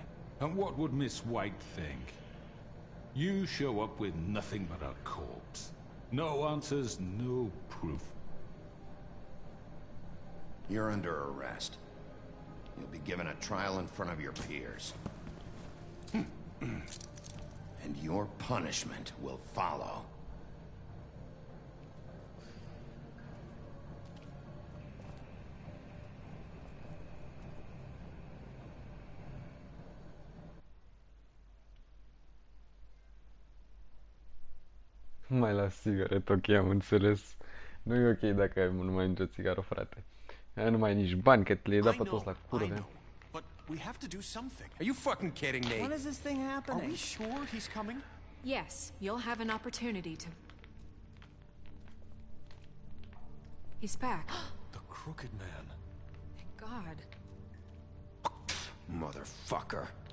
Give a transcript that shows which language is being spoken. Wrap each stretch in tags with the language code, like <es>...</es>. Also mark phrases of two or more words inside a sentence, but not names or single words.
<en>And what would Miss White think? You show up with nothing but a corpse. No answers, no proof. You're under arrest. You'll be given a trial in front of your peers. And your punishment will follow.</en> <ro>Mai las țigaret, ok, am înțeles. Nu e ok dacă nu mai înge țigară, frate. Nu mai ai nici bani, că le-ai dat pe toți la curve.</ro> <en>But we have to do something. Are you fucking kidding me? When is this thing happening? Are we sure he's coming? Yes, you'll have an opportunity to... He's back. The Crooked Man. Thank God. Motherfucker.</en>